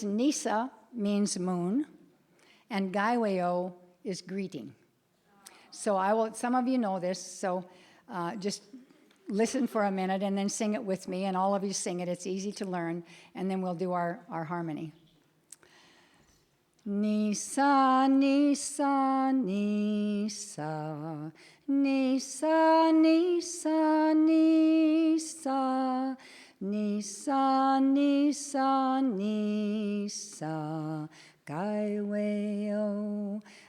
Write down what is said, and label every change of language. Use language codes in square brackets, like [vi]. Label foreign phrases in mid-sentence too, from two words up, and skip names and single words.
[en] Nisa means moon, and Gaiweo is greeting. So some of you know this, so just listen for a minute and then sing it with me, and all of you sing it. It's easy to learn, and then we'll do our harmony. Nisa, Nisa, Nisa, Nisa, Nisa, Nisa, Nisa, Nisa, Nisa, Gaiweo,